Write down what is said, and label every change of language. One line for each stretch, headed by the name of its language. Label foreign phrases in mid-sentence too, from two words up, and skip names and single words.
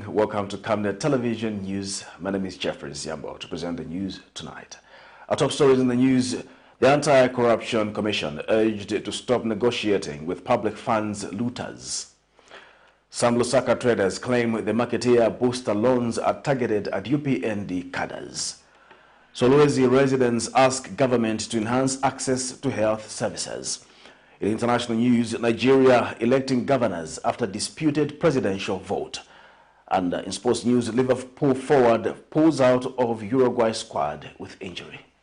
English: Welcome to Camnet Television News. My name is Jeffrey Ziambo to present the news tonight. Our top stories in the news: the Anti-Corruption Commission urged to stop negotiating with public funds looters. Some LUSAKA traders claim the marketeer booster loans are targeted at UPND cadres. SOLWEZI residents ask government to enhance access to health services. In international news, Nigeria electing governors after disputed presidential vote. And in sports news, Liverpool forward pulls out of Uruguay squad with injury.